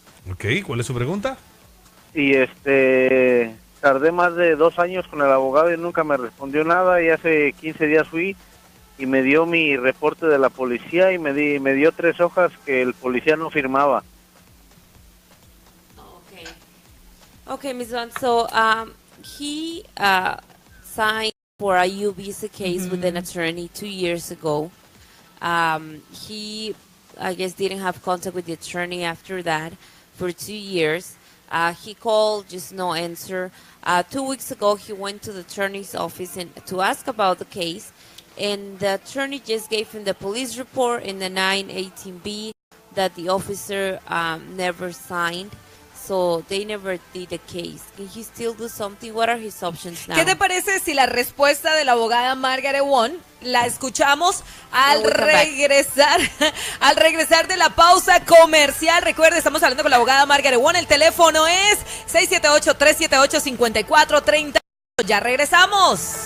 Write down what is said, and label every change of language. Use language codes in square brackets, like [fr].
[es] Ok, ¿cuál es su pregunta? Y tardé más de 2 años con el abogado y nunca me respondió nada, y hace 15 días fui y me dio mi reporte de la policía y me dio 3 hojas que el policía no firmaba. [en] Okay, Ms. Van, so he signed for a U visa case with an attorney 2 years ago. He, I guess, didn't have contact with the attorney after that for 2 years. He called, just no answer. 2 weeks ago, he went to the attorney's office to ask about the case, and the attorney just gave him the police report in the 918B that the officer never signed. So they never did the case. Can he still do something? What are his options now? [es] ¿Qué te parece si la respuesta de la abogada Margaret Wong la escuchamos al regresar de la pausa comercial? Recuerde, estamos hablando con la abogada Margaret Wong. El teléfono es 678-378-5430. Ya regresamos.